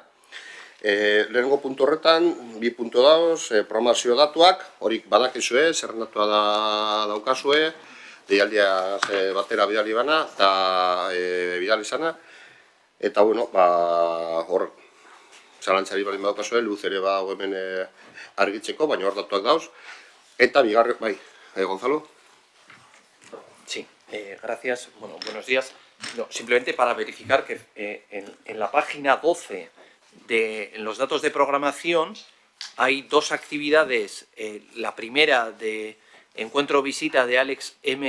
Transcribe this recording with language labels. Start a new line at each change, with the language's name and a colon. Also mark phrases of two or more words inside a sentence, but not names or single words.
Basque: Lehenengo puntu horretan, bi puntu dauz, programazio datuak, horik badakizue, zerrendatua daukazue, deialdia batera bidali bana, eta bidali zana, eta, hor, zalantzari balin badukazue, luz ere badago hemen argitzeko, baina hor datuak dauz. Eta bigarren, bai, Gonzalo?
Spanish: Sí, gracias. Bueno, buenos días. No, simplemente para verificar que en la página 12 de los datos de programación hay dos actividades. La primera de encuentro-visita de Alex M.